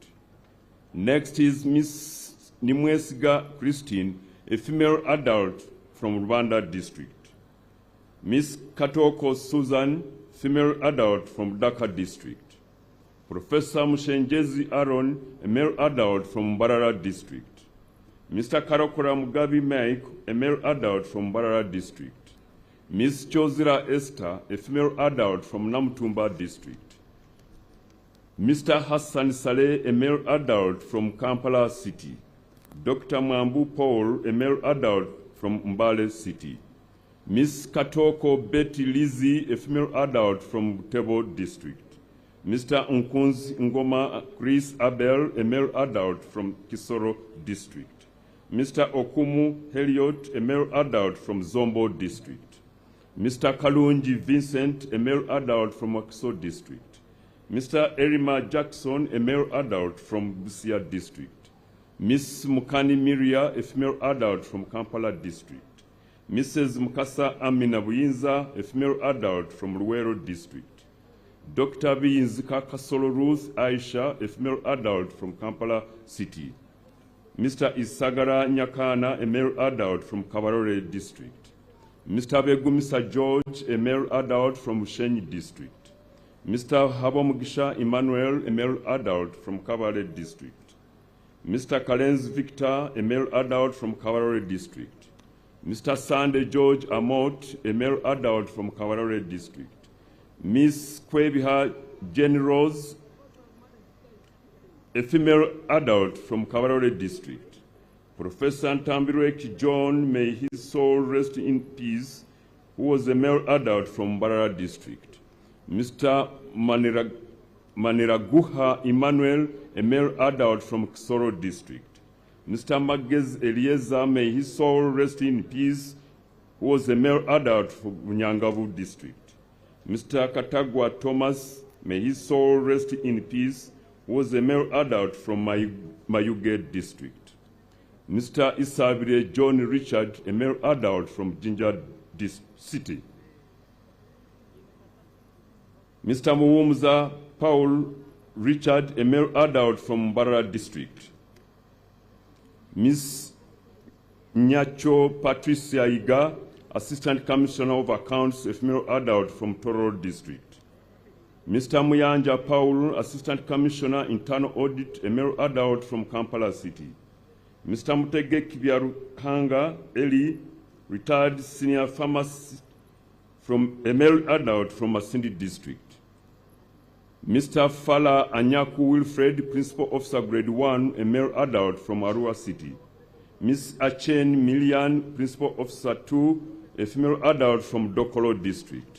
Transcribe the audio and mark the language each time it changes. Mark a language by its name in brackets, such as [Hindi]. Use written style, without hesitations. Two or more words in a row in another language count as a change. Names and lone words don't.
[English] Next is Ms. Nimwesiga Christine, a female adult from Rwanda district. Ms. Katoko Susan, female adult from Dhaka district. Professor Mushenjezi Aaron, a male adult from Mbarara district. Mr. Karokora Mugabi Mike, a male adult from Mbarara district. Ms. Chozira Esther, a female adult from Namtumba district. Mr. Hassan Saleh, a male adult from Kampala city. Dr. Mwambu Paul, a male adult from Mbale city. Ms. Katoko Betty Lizzie, a female adult from Tebo district. Mr. Nkunzi Ngoma Chris Abel, a male adult from Kisoro district. Mr. Okumu Heliot, a male adult from Zombo district. Mr. Kalunji Vincent, a male adult from Wakiso district. Mr. Erima Jackson, a male adult from Busia district. Ms. Mukani Miria, a female adult from Kampala district. Mrs. Mukasa Amina Buyinza, a female adult from Luwero district. Dr. Biyinzika Kasolo Ruth Aisha, a female adult from Kampala city. Mr. Isagara Nyakana, a male adult from Kabarore district. Mr. Begumisa George, a male adult from Ushenyi district. Mr. Habomugisha Emmanuel, a male adult from Kabale district. Mr. Kalenz Victor, a male adult from Kabarore district. Mr. Sunday George Amot, a male adult from Kawarore district. Ms. Kwebiha Jenny Rose, a female adult from Kawarore district. Professor Ntambirweki John, may his soul rest in peace, who was a male adult from Mbarara district. Mr. Maniraguha Emmanuel, a male adult from Kisoro district. Mr. Magez Eliezer, may his soul rest in peace, who was a male adult from Nyangavu district. Mr. Katagwa Thomas, may his soul rest in peace, who was a male adult from Mayuge district. Mr. Isabire John Richard, a male adult from Jinja city. Mr. Muwumza Paul Richard, a male adult from Mbarara district. Ms. Nyacho Patricia Iga, Assistant Commissioner of Accounts, a female adult from Toro district. Mr. Muyanja Paul, Assistant Commissioner, Internal Audit, a male adult from Kampala city. Mr. Mutege Kibyarukanga Eli, retired senior pharmacist, from a male adult from Masindi district. Mr. Fala Anyaku Wilfred, Principal Officer Grade 1, a male adult from Arua City. Ms. Achen Milian, Principal Officer 2, a female adult from Dokolo District.